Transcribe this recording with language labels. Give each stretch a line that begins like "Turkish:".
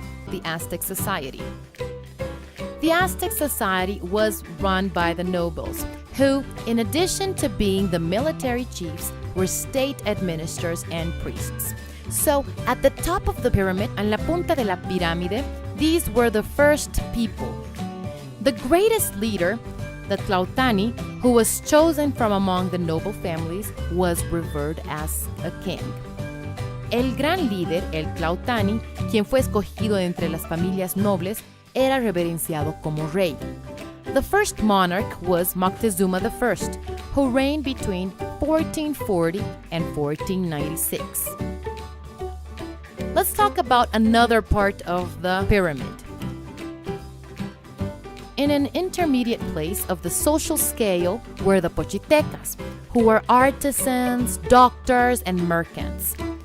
English: The Aztec Society. The Aztec Society was run by the nobles, who, in addition to being the military chiefs, were state administrators and priests. So, at the top of the pyramid,
Spanish: en la punta de la pirámide,
English: these were the first people. The greatest leader, the Tlautani, who was chosen from among the noble families, was revered as a king.
Spanish: El gran líder, el Tlautani, quien fue escogido entre las familias nobles, era reverenciado como rey.
English: The first monarch was Moctezuma I, who reigned between 1440 and 1496. Let's talk about another part of the pyramid. In an intermediate place of the social scale were the Pochitecas, who were artisans, doctors, and merchants.